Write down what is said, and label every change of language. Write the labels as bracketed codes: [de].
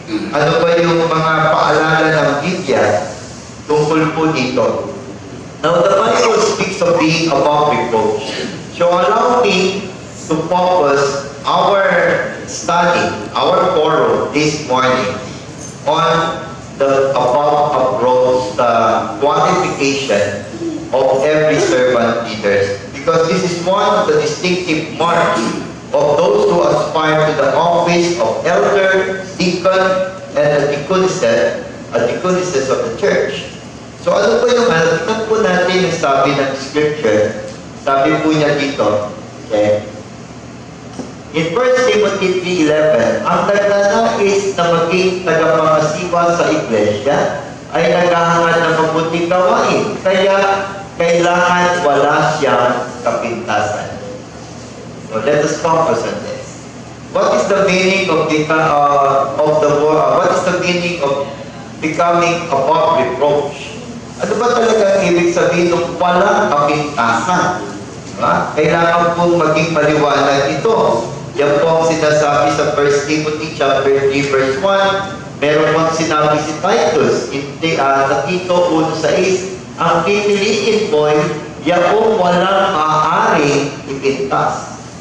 [tl] Ano ba yung mga paalala ng Biblia tungkol po dito? [en] Now, the Bible speaks of being above reproach. So, allow me to focus our study, our forum this morning on the above approach, the qualification of every servant leaders. Because this is one of the distinctive marks of those who aspire to the office of elder, deacon, and the deaconesses of the church. [tl] So ano po yung tingnan po natin yung sabi ng scripture. Sabi po niya dito, okay? In 1 Timothy 3:11, ang nagnanais na maging tagapangasiwa sa iglesia ay naghahangad ng mabuting gawain. Kaya kailangan wala siyang kapintasan. [en] So let us focus on this. What is the meaning of the word? What is the meaning of becoming above reproach? [tl] Ano ba talaga ibig sabihin ng walang kapintasan? Diba? Kailangan pong maging maliwanag ito. Yan po ang sinasabi sa 1 Timothy chapter 3 verse 1. Meron pang sinabi si Titus sa Tito 1:6, ang pipiliin po ay yaong walang maaaring ipintas.